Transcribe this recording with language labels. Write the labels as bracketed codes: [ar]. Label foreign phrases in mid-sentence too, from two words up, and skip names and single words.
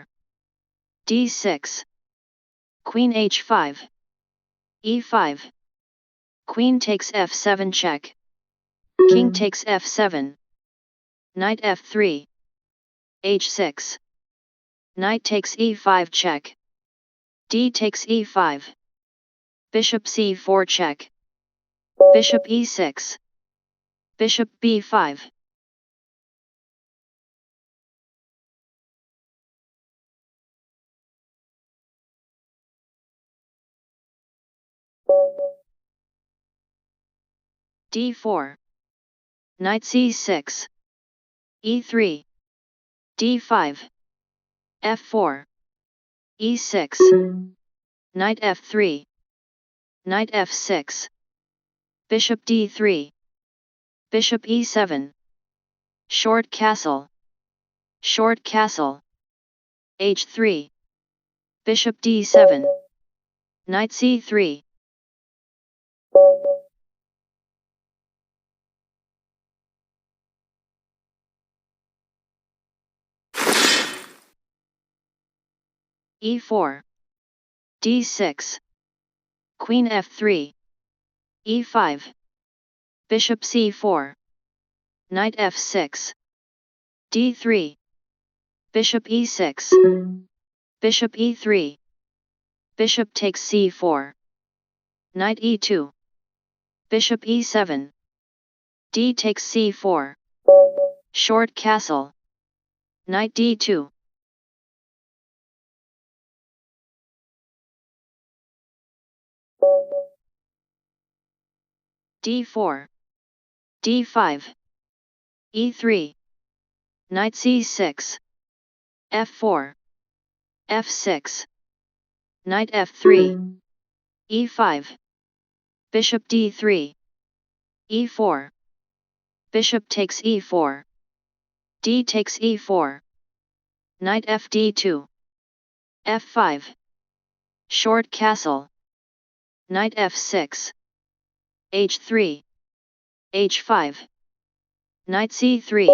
[en] d6. Queen h5. e5. Queen takes f7 check. King takes f7. Knight f3. h6. Knight takes e5 check. D takes e5. Bishop c4 check. Bishop e6. Bishop b5. d4. Knight c6. e3. d5. f4. e6. Knight f3. Knight f6. Bishop d3. Bishop e7. Short castle. Short castle. h3. Bishop d7. Knight c3. e4. d6. Queen f3. e5. Bishop c4. Knight f6. d3. Bishop e6. Bishop e3. Bishop takes c4. Knight e2. Bishop e7. D takes c4. Short castle. Knight d2. d4. d5. e3. Knight c6. f4. f6. Knight f3. e5. Bishop d3. e4. Bishop takes e4. D takes e4. Knight fd2. f5. Short castle. Knight f6. h3. h5. Knight c3.